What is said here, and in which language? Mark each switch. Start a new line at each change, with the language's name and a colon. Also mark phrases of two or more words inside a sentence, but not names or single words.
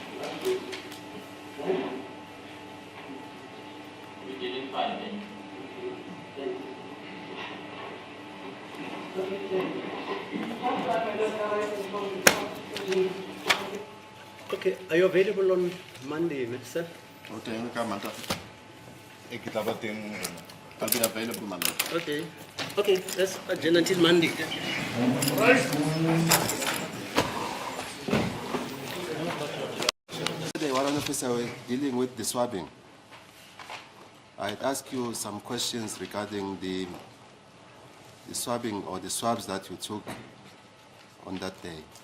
English: We didn't find any. okay. Are you available on Monday, Minister? Okay, come on.
Southern Sotho: Ek tla ba teng rena.
English: I'll be available Monday. Okay. Okay, let's adjourn until Monday. The warrant officer was dealing with the swabbing. I'd ask you some questions regarding the swabbing or the swabs that you took on that day.